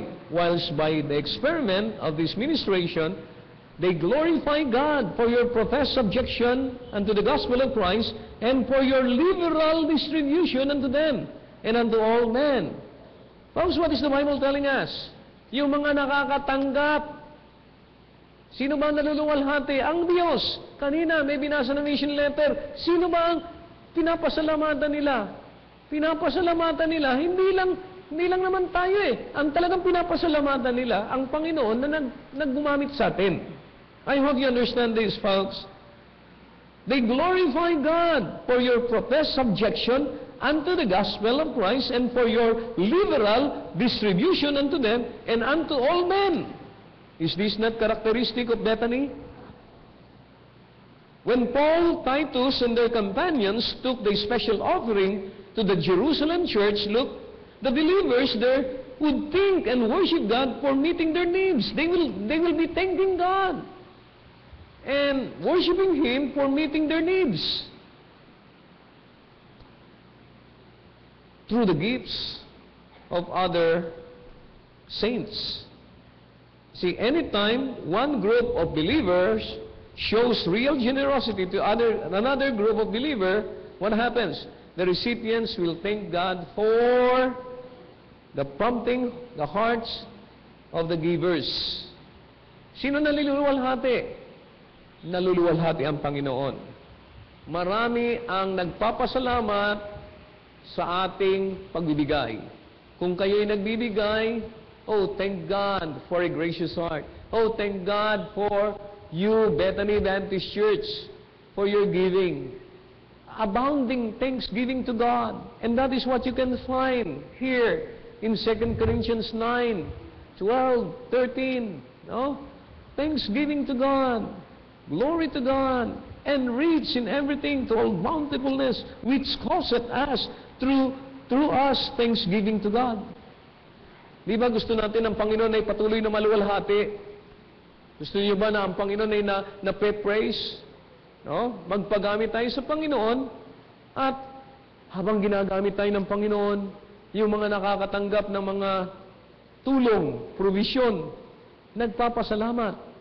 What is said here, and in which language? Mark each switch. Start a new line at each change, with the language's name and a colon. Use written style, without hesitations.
English: Whilst by the experiment of this ministration, they glorify God for your professed subjection unto the gospel of Christ, and for your liberal distribution unto them and unto all men. Folks, what is the Bible telling us?
Filipino: Yung mga nakakatanggap, sino ba ang naluluwalhati? Ang Diyos. Kanina, may binasa ng mission letter. Sino ba ang pinapasalamatan nila? Pinapasalamatan nila, hindi lang naman tayo eh. Ang talagang pinapasalamatan nila, ang Panginoon na naggumamit sa atin.
English: I hope you understand this, folks. They glorify God for your professed subjection unto the gospel of Christ, and for your liberal distribution unto them and unto all men. Is this not characteristic of Bethany? When Paul, Titus, and their companions took the special offering to the Jerusalem church, look, the believers there would think and worship God for meeting their needs. They will be thanking God and worshiping Him for meeting their needs through the gifts of other saints. See, anytime one group of believers shows real generosity to another group of believers, what happens? The recipients will thank God for the prompting, the hearts of the givers.
Filipino: Sino naluluwalhati? Naluluwalhati ang Panginoon. Marami ang nagpapasalamat sa ating pagbibigay. Kung kayo'y nagbibigay,
English: oh, thank God for a gracious heart. Oh, thank God for you, Bethany Baptist Church, for your giving. Abounding thanksgiving to God. And that is what you can find here in 2 Corinthians 9, 12, 13. No? Thanksgiving to God. Glory to God, and rich in everything to all bountifulness, which causeth us through us thanksgiving to God.
Filipino: Di ba gusto natin ang Panginoon ay patuloy na maluwalhati? Gusto niyo ba na ang Panginoon ay na-praise? No? Magpagamit tayo sa Panginoon, at habang ginagamit tayo ng Panginoon, yung mga nakakatanggap ng mga tulong, provision, nagpapasalamat.